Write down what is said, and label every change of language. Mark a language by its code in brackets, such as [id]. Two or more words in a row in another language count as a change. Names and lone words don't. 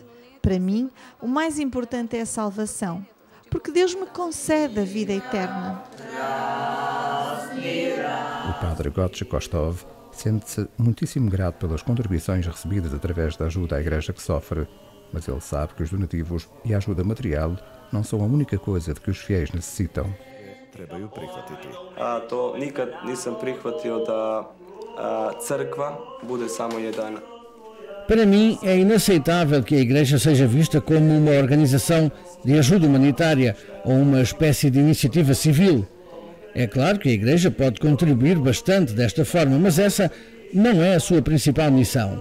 [pt] Para mim, o mais importante é a salvação, porque Deus me concede a vida eterna. O padre Gotche Kostov sente-se muitíssimo grato pelas contribuições recebidas através da ajuda à igreja que sofre, mas ele sabe que os donativos e a ajuda material não são a única coisa de que os fiéis necessitam. [hr] To nikad nisam prihvatio da crkva bude samo jedan. [pt] Para mim, é inaceitável que a Igreja seja vista como uma organização de ajuda humanitária ou uma espécie de iniciativa civil. É claro que a Igreja pode contribuir bastante desta forma, mas essa não é a sua principal missão.